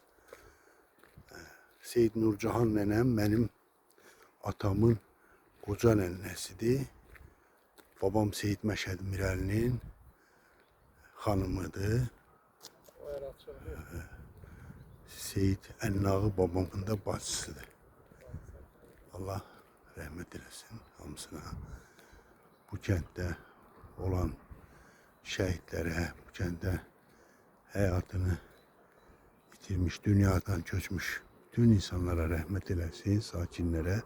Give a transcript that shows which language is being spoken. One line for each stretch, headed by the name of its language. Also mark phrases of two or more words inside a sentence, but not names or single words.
Turkish: Seyit Nurcahan nenem benim atamın koca nenesidir.
Azerbaijani: Babam Seyit Məşəd Mirəlinin xanımıdır. Seyit Ənnağı babamın da bacısıdır. Allah rəhmət eləsin hamısına. Bu kənddə olan şəhidlərə, bu kənddə həyatını bitirmiş, dünyadan köçmüş bütün insanlara rəhmət eləsin, sakinlərə.